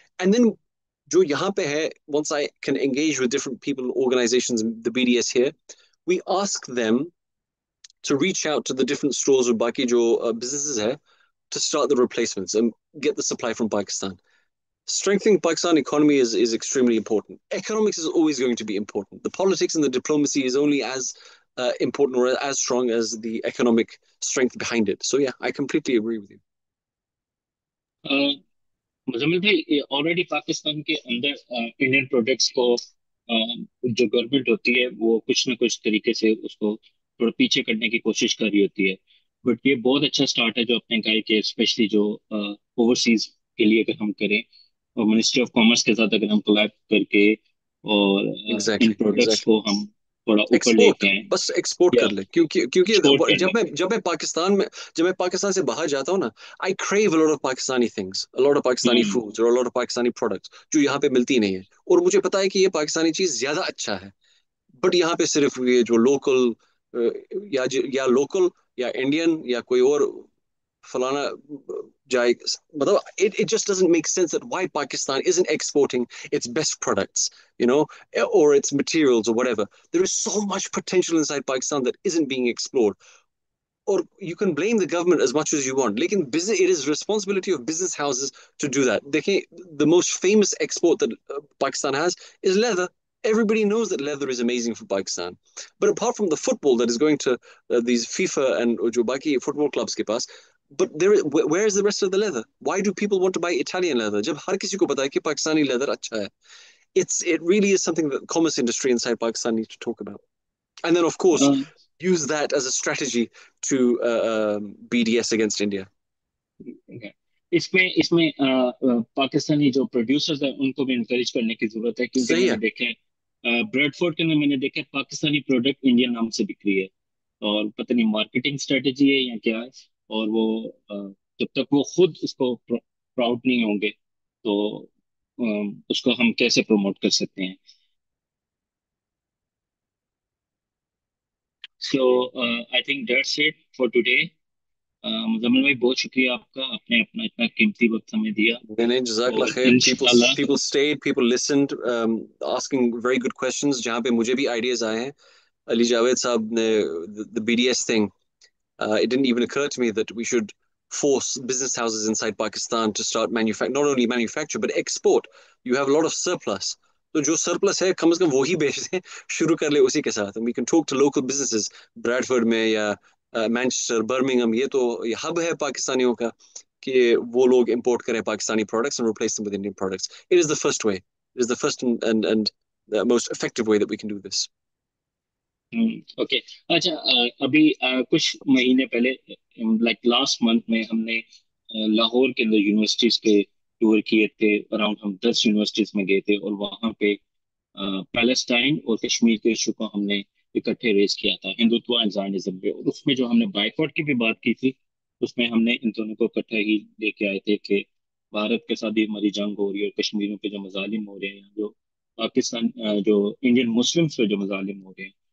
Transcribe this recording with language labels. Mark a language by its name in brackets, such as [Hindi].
[English] And then [Urdu] jo yahan pe hai, [English] once I can engage with different people, organizations, the BDS here, we ask them to reach out to the different stores or [Urdu] baki jo businesses hai, [English] to start the replacements and get the supply from Pakistan. Strengthening Pakistan economy is extremely important. Economics is always going to be important. The politics and the diplomacy is only as important or as strong as the economic strength behind it. So yeah, I completely agree with you. [Urdu] Muzammil بھائی already Pakistan کے اندر Indian products کو جو government ہوتی ہے وہ کچھ نہ کچھ طریقے سے اس کو تھوڑا پیچھے کرنے کی کوشش کر رہی ہوتی ہے. بٹ یہ بہت اچھا سٹارٹ ہے جو آپ نے کہا کہ اسپیشلی جو اوورسیز کے لیے اگر ہم کریں اور منسٹری آف کامرس کے ساتھ اگر ہم کولیب کر کے اور ان پروڈکٹس کو ہم تھوڑا اوپر لے ایکسپورٹ کے آئیں بس ایکسپورٹ یا کر لے, کیونکہ ایکسپورٹ کر لیں. جب میں پاکستان سے باہر جاتا ہوں نا, [English] I crave a lot of Pakistani things, a lot of Pakistani foods or a lot of Pakistani products [Urdu] جو یہاں پہ ملتی نہیں ہے, اور مجھے پتا ہے کہ یہ پاکستانی چیز زیادہ اچھا ہے. بٹ یہاں پہ صرف یہ جو لوکل یا لوکل یا انڈین یا کوئی اور فلانا جائے, مطلب [English] it just doesn't make sense that why Pakistan isn't exporting its best products, or its materials or whatever. There is so much potential inside Pakistan that isn't being explored. Or you can blame the government as much as you want. Lekin it is responsibility of business houses to do that. The most famous export that Pakistan has is leather. Everybody knows that leather is amazing for Pakistan. But apart from the football that is going to these FIFA and [Urdu] jo baki football clubs ke paas, [English] but where is the rest of the leather? Why do people want to buy Italian leather? [Urdu] Jab har kisi ko pata hai ki Pakistani leather acha hai. [English] It really is something that the commerce industry inside Pakistan needs to talk about. And then, of course, use that as a strategy to BDS against India. [Urdu] اس میں پاکستانی جو producers ہیں ان کو بھی encourage کرنے کی ضرورت ہے, کیونکہ میں نے دیکھا بریڈ فورڈ کے اندر میں نے دیکھا پاکستانی پروڈکٹ انڈین نام سے بک رہی ہے, اور پتہ نہیں مارکیٹنگ اسٹریٹجی ہے یا کیا ہے, اور وہ جب تک وہ خود اس کو پراؤڈ نہیں ہوں گے تو اس کو ہم کیسے پروموٹ کر سکتے ہیں. [English] So I think that's it for today. [Urdu] Muzammil بھائی بہت شکریہ آپ کا, آپ نے اپنا اتنا قیمتی وقت ہمیں دیا. Jazakallah khair. [English] People stayed, people listened, asking very good questions [Urdu] جہاں پہ مجھے بھی [English] ideas آئے ہیں. [Urdu] علی جاوید صاحب نے [English] the BDS thing, it didn't even occur to me that we should force business houses inside Pakistan to start not only manufacture but export. You have a lot of surplus. [Urdu] تو جو surplus ہے کم از کم وہی بیچ دیں, شروع کر لے اسی کے ساتھ. [English] And we can talk to local businesses, [Urdu] Bradford میں یا مانچسٹر, برمنگم, یہ تو ہب ہے پاکستانیوں کا کہ وہ لوگ امپورٹ کریں Pakistani [English] products and replace them with Indian products. It is the first way. It is the first and the most effective way that we can do this. [Urdu] Okay. اچھا, ابھی کچھ مہینے پہلے لائک لاسٹ منتھ میں ہم نے لاہور کے اندر یونیورسٹیز کے ٹور کیے تھے. اراؤنڈ ہم 10 یونیورسٹیز میں گئے تھے, اور وہاں پہ پیلسٹائن اور کشمیر کے ایشو کو ہم نے اکٹھے ریز کیا تھا, ہندوتوا اینڈ زائنزم پہ. اور اس میں جو ہم نے بائیکاٹ کی بھی بات کی تھی, اس میں ہم نے ان دونوں کو اکٹھے ہی لے کے آئے تھے کہ بھارت کے ساتھ بھی ہماری جنگ ہو رہی ہے, اور کشمیریوں پہ جو مظالم ہو رہے ہیں, جو پاکستان جو انڈین مسلمس پہ جو مظالم ہو رہے ہیں,